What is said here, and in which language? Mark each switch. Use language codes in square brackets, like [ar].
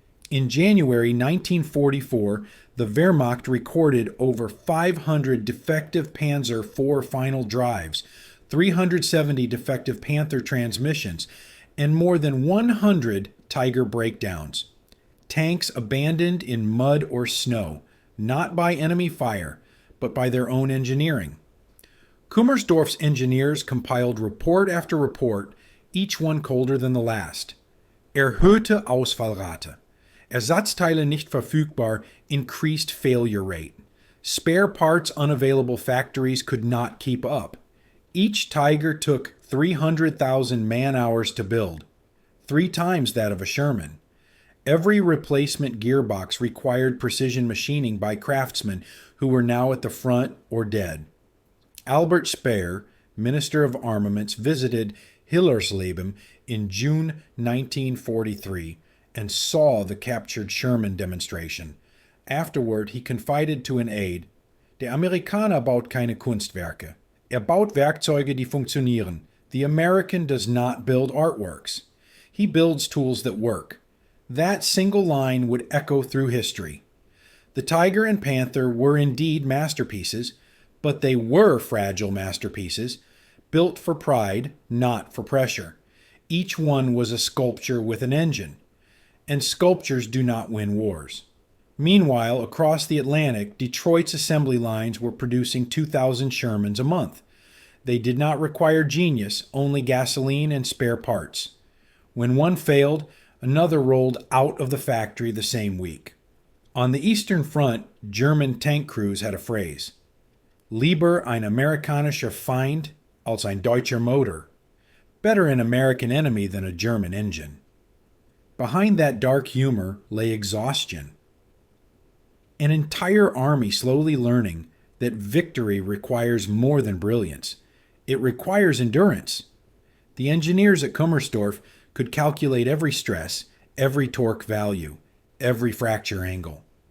[en] In January 1944, the Wehrmacht recorded over 500 defective Panzer IV final drives, 370 defective Panther transmissions, and more than 100 Tiger breakdowns. Tanks abandoned in mud or snow, not by enemy fire, but by their own engineering. Kummersdorf's engineers compiled report after report, each one colder than the last. [de] Erhöhte Ausfallrate. Ersatzteile nicht verfügbar, [en] increased failure rate. Spare parts unavailable, factories could not keep up. Each Tiger took 300,000 man-hours to build, 3 times that of a Sherman. Every replacement gearbox required precision machining by craftsmen who were now at the front or dead. Albert Speer, Minister of Armaments, visited Hillersleben in June 1943 and saw the captured Sherman demonstration. Afterward, he confided to an aide, [de] "Der Amerikaner baut keine Kunstwerke. Baut Werkzeuge, die funktionieren. [en] The American does not build artworks. He builds tools that work." That single line would echo through history. The Tiger and Panther were indeed masterpieces, but they were fragile masterpieces, built for pride, not for pressure. Each one was a sculpture with an engine, and sculptures do not win wars. Meanwhile, across the Atlantic, Detroit's assembly lines were producing 2,000 Shermans a month. They did not require genius, only gasoline and spare parts. When one failed, another rolled out of the factory the same week. On the Eastern Front, German tank crews had a phrase: [de] "Lieber ein amerikanischer Feind als ein deutscher Motor." [en] Better an American enemy than a German engine. Behind that dark humor lay exhaustion. An entire army slowly learning that victory requires more than brilliance. It requires endurance. The engineers at Kummersdorf could calculate every stress, every torque value, every fracture angle.